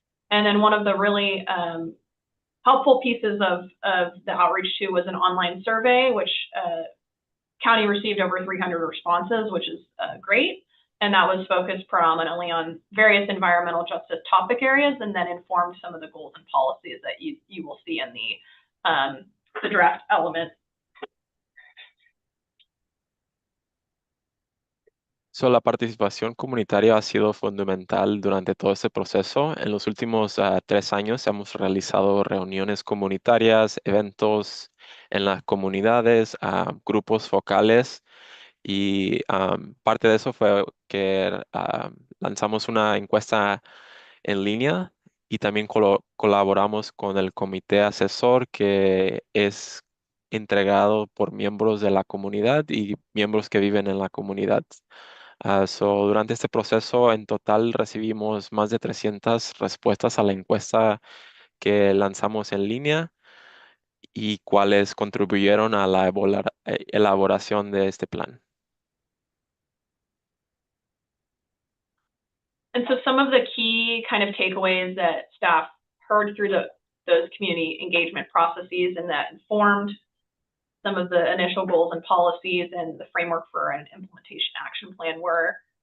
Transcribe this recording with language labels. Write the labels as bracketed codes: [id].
[en] And then one of the really helpful pieces of the outreach too was an online survey, which county received over 300 responses, which is great. And that was focused predominantly on various environmental justice topic areas, and then informed some of the goals and policies that you will see in the draft element. [es] La participación comunitaria ha sido fundamental durante todo este proceso. En los últimos 3 años hemos realizado reuniones comunitarias, eventos en las comunidades, grupos focales y parte de eso fue que lanzamos una encuesta en línea y también colaboramos con el comité asesor que es entregado por miembros de la comunidad y miembros que viven en la comunidad. Durante este proceso, en total recibimos más de 300 respuestas a la encuesta que lanzamos en línea y cuáles contribuyeron a la elaboración de este plan. [en] And so some of the key kind of takeaways that staff heard through those community engagement processes and that informed some of the initial goals and policies and the framework for an implementation action plan were